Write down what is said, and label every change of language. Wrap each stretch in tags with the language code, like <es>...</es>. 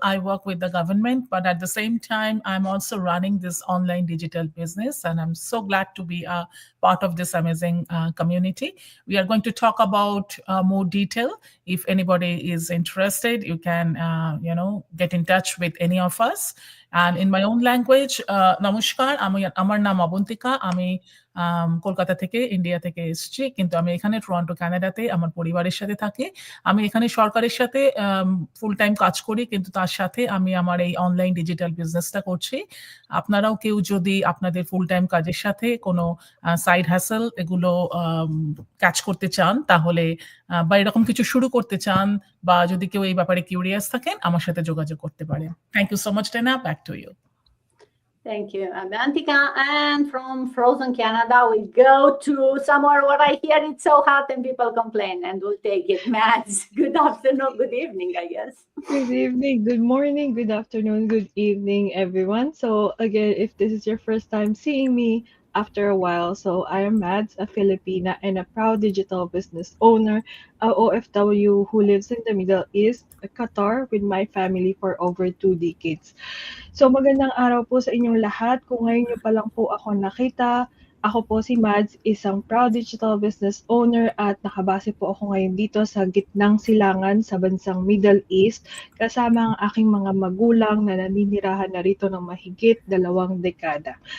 <en>I work with the government, but at the same time, I'm also running this online digital business, and I'm so glad to be a part of this amazing community. We are going to talk about more detail. If anybody is interested, you can, get in touch with any of us. And in my own language,</en> <bn>Namaskar, Amar naam Abuntika, Ami Kolkata থেকে India থেকে এসেছি, কিন্তু আমি এখানে Toronto কানাডাতে আমার পরিবারের সাথে থাকি। আমি এখানে সরকারের সাথে ফুল টাইম কাজ করি, কিন্তু তার সাথে আমি আমার এই অনলাইন ডিজিটাল বিজনেসটা করছি। আপনারাও কেউ যদি আপনাদের ফুল টাইম কাজের সাথে কোনো সাইড হ্যাসেল এগুলো কাজ করতে চান, তাহলে বা এরকম কিছু শুরু করতে চান, বা যদি কেউ এই ব্যাপারে কিউরিয়াস থাকেন, আমার সাথে যোগাযোগ করতে পারেন।</bn> <en>Thank you so much, Tena. Back to you. Thank you, Avantika. And from frozen Canada, we go to somewhere where I hear it's so hot and people complain, and we'll take it. Mads, good afternoon, good evening, I guess. Good evening, good morning, good afternoon, good evening, everyone. So, again, if this is your first time seeing me after a while, so I am Mads, a Filipina and a proud digital business owner, a OFW who lives in the Middle East, Qatar, with my family for over 2 decades.</en> <tl>So magandang araw po sa inyong lahat. Kung ngayon niyo pa lang po ako nakita, ako po si Mads, isang proud digital business owner at nakabase po ako ngayon dito sa gitnang silangan sa bansang Middle East kasama ang aking mga magulang na naninirahan na rito ng mahigit 2 dekada.</tl>